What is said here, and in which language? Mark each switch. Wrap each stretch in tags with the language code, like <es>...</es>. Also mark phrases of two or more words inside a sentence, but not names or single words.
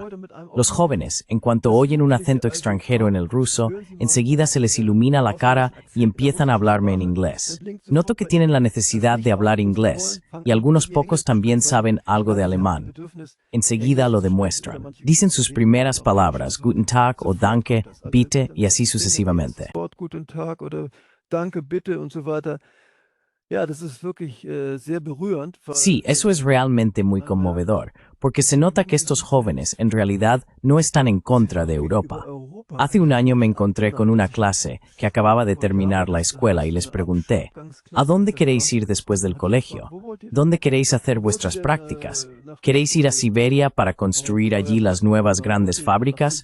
<es>Los jóvenes, en cuanto oyen un acento extranjero en el ruso, enseguida se les ilumina la cara y empiezan a hablarme en inglés. Noto que tienen la necesidad de hablar inglés, y algunos pocos también saben algo de alemán. Enseguida lo demuestran. Dicen sus primeras palabras,</es> <de>Guten Tag</de> <es>o</es> <de>Danke, Bitte</de> <es>y así sucesivamente.</es> <de>Guten Tag oder Danke, bitte und so weiter. Ja, das ist wirklich sehr berührend.</de> <es>Sí, eso es realmente muy conmovedor, porque se nota que estos jóvenes en realidad no están en contra de Europa. Hace un año me encontré con una clase que acababa de terminar la escuela y les pregunté, ¿a dónde queréis ir después del colegio? ¿Dónde queréis hacer vuestras prácticas? ¿Queréis ir a Siberia para construir allí las nuevas grandes fábricas?</es>